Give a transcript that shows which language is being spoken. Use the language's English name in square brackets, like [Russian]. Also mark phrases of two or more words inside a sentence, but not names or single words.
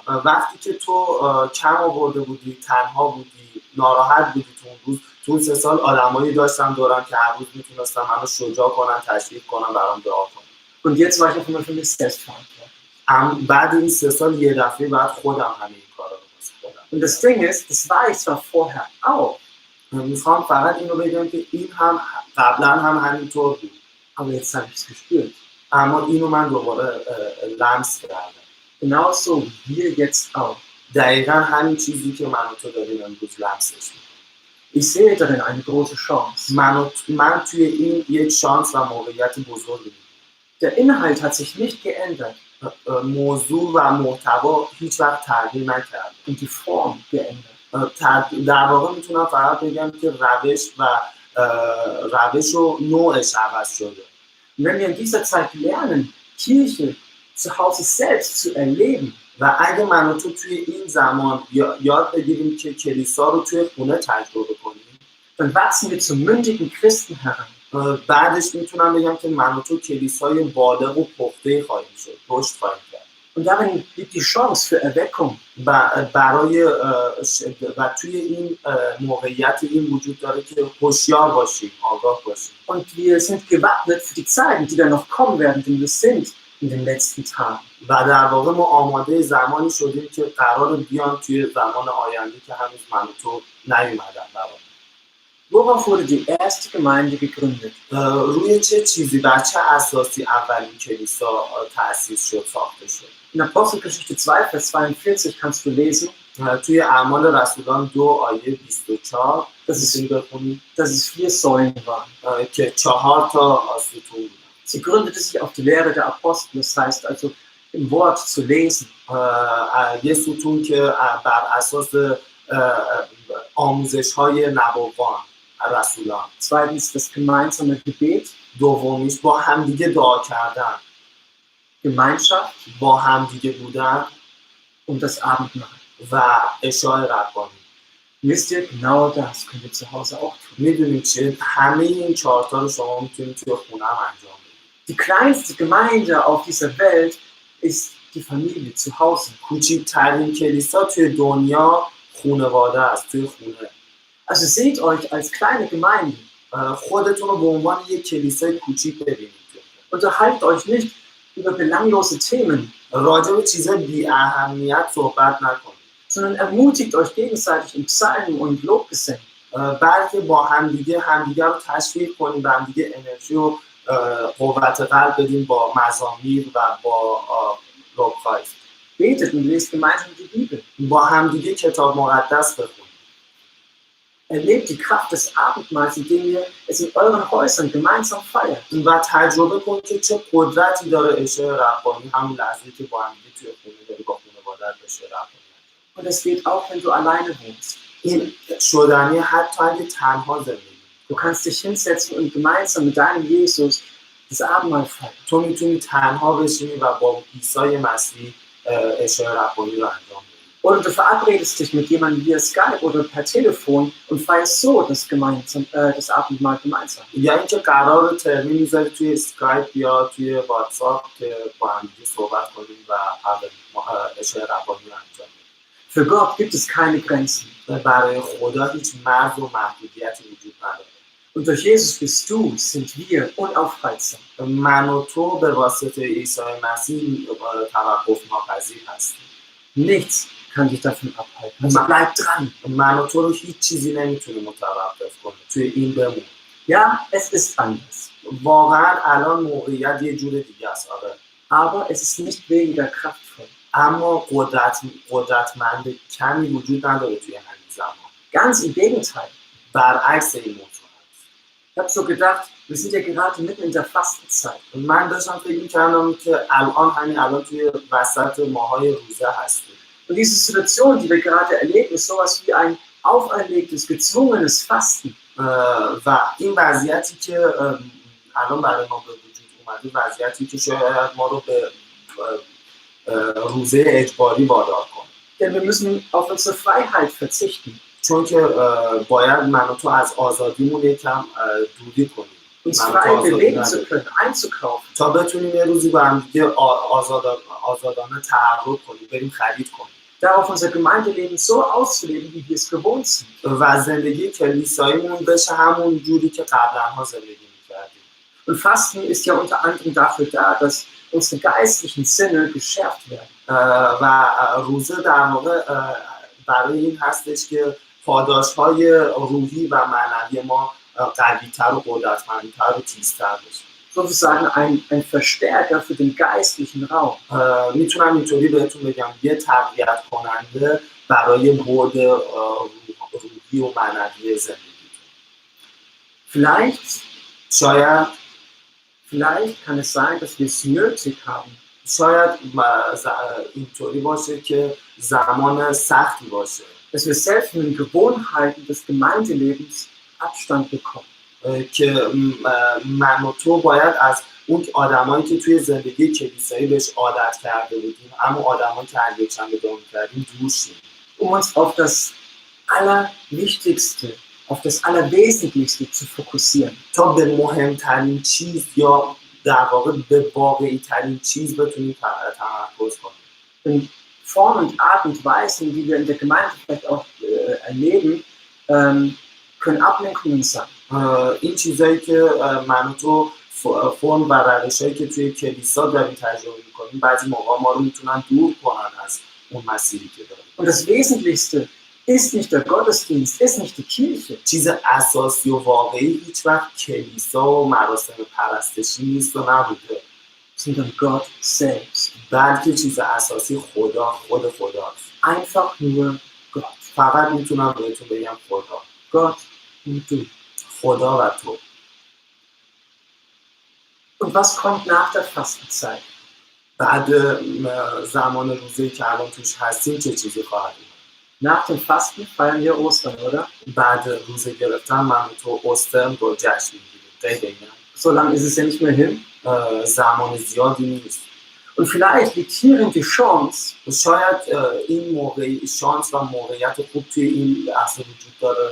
[Persian] وقتی که تو کم آورده بودی، تنها بودی، ناراحت بودی تو اون 3 سال آدمایی داشتم دورم که هر روز میتونستم منو شجاع کنن، تشویق کنن، برام دعا کنن. [German] Und jetzt war ich auf einmal für mich selbst verantwortlich. [Persian] بعد این 3 سال یه دفعه بعد خودم همه این کارا رو کنم. [German] Und das Ding ist, das war ich zwar vorher auch. [Persian] میخوام فقط اینو بگم که این هم قبلا هم همینطور بود. [German] Aber jetzt habe ich es gespürt. [Persian] اما اینو من دوباره لمس کردم. [German] Genauso wie wir jetzt auch. [Persian] دقیقاً همین چیزی که من و تو داریم امروز لمسش می‌کنیم. [German] Ich sehe darin eine große Chance. [Persian] من توی این یک شانس و موقعیت بزرگی دیدم. [German] Der Inhalt hat sich nicht geändert. [Persian] موضوع و محتوا هیچ وقت تغییر نکرد. [German] Und die Form geändert. [Persian] در واقع میتونم فقط بگم که روش و نوعش عوض شده. [German] Und wenn wir in dieser Zeit lernen, Kirche zu Hause selbst zu erleben, [Persian] و اگه من و تو توی این زمان یاد بگیریم که کلیسا رو توی خونه تجربه کنیم، [German] dann wachsen wir zu mündigen Christen heran. [Persian] بعدش میتونم بگم که من و تو کلیسای بالغ و پخته خواهیم شد، رشد خواهیم کرد. [German] Und darin liegt die Chance für Erweckung. [Persian] و توی این موقعیت این وجود داره که هوشیار باشیم، آگاه باشیم. [German] Und wir sind gewappnet für die Zeiten, die dann noch kommen werden, denn wir sind in den letzten Tagen. [Persian] و در واقع ما آماده زمانی شدیم که قرار بیان توی زمان آینده که هنوز من و تو نیومدن برامون. [German] Worauf wurde die erste Gemeinde gegründet? [Persian] روی چه چیزی، بر چه اساسی اولین کلیسا تأسیس شد، ساخته شد؟ [German] In Apostelgeschichte 2, Vers 42 kannst du lesen, [Persian] توی اعمال رسولان 2 آیه 24 [German] dass es 4 Säulen waren. [Persian] که 4 تا ستون بود. [German] Sie gründete sich auf die Lehre der Apostel, das heißt also im Wort zu lesen. [Persian] یه ستون که بر اساس آموزش‌های نبوان رسولان. [German] Zweitens das gemeinsame Gebet. [Persian] دومیش با همدیگه دعا کردن. [German] Gemeinschaft. [Persian] با همدیگه بودن. [German] Und das Abendmahl. [Persian] و عشای ربانی. [German] Wisst ihr, genau das könnt ihr zu Hause auch tun. [Persian] میدونید چه؟ همه این 4 تا رو شما میتونید توی خونه هم انجام بدید. [German] Die kleinste Gemeinde auf dieser Welt ist die Familie zu Hause. [Persian] کوچکترین کلیسا توی دنیا خانواده است، توی خونه. [German] Also seht euch als kleine Gemeinde. [Persian] خودتون رو به عنوان یک کلیسای کوچیک ببینید. [German] Unterhaltet euch nicht über belanglose Themen. [Persian] راجع به چیزای بی اهمیت صحبت نکنید. [German] Sondern ermutigt euch gegenseitig in Psalmen und Lobgesängen. [Persian] بلکه با همدیگه رو تشویق کنید، به همدیگه انرژی و قوت قلب بدیم با مزامیر و با لبخواه. [German] Betet und lest gemeinsam die Bibel. [Persian] با همدیگه کتاب مقدس بخونید. [German] Erlebt die Kraft des Abendmahls, indem ihr es in euren Häusern gemeinsam feiert. [Persian] و تجربه کنید که چه قدرتی داره عشای ربانی، همون لحظه‌ای که با همدیگه توی خونه داری با خانواده‌ات عشای ربانی. [German] Und es geht auch, wenn du alleine wohnst. [Persian] این شدنی حتی اگه تنها زندگی. [German] Du kannst dich hinsetzen und gemeinsam mit deinem Jesus das Abendmahl feiern. [Persian] تو میتونی تنها بشینی و با عیسی مسیح عشای ربانی رو انجام بدی. [German] Oder du verabredest dich mit jemandem via Skype oder per Telefon und feierst so das Abendmahl gemeinsam. [Persian] یا اینکه قرار ترمین میذاری توی اسکایپ یا توی واتساپ که با هم دیگه صحبت کنیم و عشای ربانی رو انجام بدیم. [German] Für Gott gibt es keine Grenzen. [Persian] برای خدا هیچ مرز و محدودیتی وجود نداره. [German] Und durch Jesus bist du, sind wir unaufhaltsam. [Persian] من و تو به واسطه عیسی مسیح توقف ناپذیر هستیم. [German] Nichts kann dich davon abhalten. Also bleib dran. [Persian] من و تو رو هیچ چیزی نمیتونه متوقف کنه. توی این بمون. [German] Ja, es ist anders. [Persian] واقعا الان موقعیت یه جور دیگه است. [German] Aber es ist nicht weniger kraftvoll. [Persian] اما قدرتمند کمی وجود نداره توی همین زمان. [German] Ganz im Gegenteil. [Persian] برعکس این موضوع هست. [German] Ich habe so gedacht, wir sind ja gerade mitten in der Fastenzeit. [Persian] من داشتم فکر می‌کردم که الان توی وسط ماهای روزه هستیم. [German] Und diese Situation, die wir gerade erleben, ist sowas wie ein auferlegtes, gezwungenes Fasten. [Persian] و این وضعیتی که الان برای ما به وجود اومده، وضعیتی که شاید ما رو به روزه اجباری وادار کنه. [German] Denn wir müssen auf unsere Freiheit verzichten. [Persian] چون که باید من و تو از آزادیمون یکم دوری کنیم. [German] Uns frei bewegen zu können, einzukaufen. [Persian] تا بتونیم یه روزی با هم دیگه آزادانه تحرک کنیم، بریم خرید کنیم. [German] Darauf unser Gemeindeleben so auszuleben, wie wir es gewohnt sind. [Persian] و زندگی کلیساییمون بشه همون جوری که قبلا زندگی می‌کردیم. [German] Und Fasten ist ja unter anderem dafür da, dass unsere geistlichen Sinne geschärft werden. [Persian] و روزه در واقع برای این هستش که پاداش‌های روحی و معنوی ما قوی‌تر و قدرتمندتر و تیزتر بشه. [German] Sozusagen ein Verstärker für den geistlichen Raum. [Persian] میتونم اینطوری بهتون بگم یه تقویت کننده برای بعد روحی و معنوی زندگی. [German] Vielleicht kann es sein, dass wir es nötig haben. [Persian] شاید اینطوری باشه که زمان سختی باشه. [German] Dass wir selbst in den Gewohnheiten des Gemeindelebens Abstand bekommen. [Persian] که من و تو باید از اون آدمایی که توی زندگی کلیسایی بهش عادت کرده بودیم، اما آدمایی که هر یک شنبه دعا می‌کردیم دور شیم. [German] Uns auf das Allerwichtigste, auf das Allerwesentlichste zu fokussieren. [Persian] تا به مهمترین چیز یا در واقع به واقعی ترین چیز بتونیم تمرکز کنیم. [German] in Formen und Art und Weisen, die wir in der Gemeinde vielleicht auch erleben, können Ablenkungen sein. [Persian] این چیزایی که من و تو فرم و روشایی که توی کلیسا داریم تجربه میکنیم بعضی موقع ما رو میتونن دور کنن از اون مسیری که داریم. [German] Und das Wesentlichste ist nicht der Gottesdienst, ist nicht die Kirche. [Persian] چیز اساسی و واقعی هیچ وقت کلیسا و مراسم پرستشی نیست و نبوده، [German] sondern Gott selbst. [Persian] بلکه چیز اساسی خود خداست. [German] Einfach nur Gott. [Persian] فقط میتونم بهتون بگم خدا. [German] Gott und du. [Persian] خدا و تو. [German] Und was kommt nach der Fastenzeit? [Persian] بعد زمان روزه‌ای که الان توش هستیم چه چیزی خواهد بود؟ [German] Nach dem Fasten feiern wir Ostern, oder? [Persian] بعد روزه گرفتن من تو اوسترن رو جشن میگیریم. [German] So lange ist es ja nicht mehr hin. [Persian] زمان زیادی نیست. [German] Und vielleicht liegt hierin die Chance, [Persian] شاید این شانس و موقعیت خوب توی این لحظه وجود داره.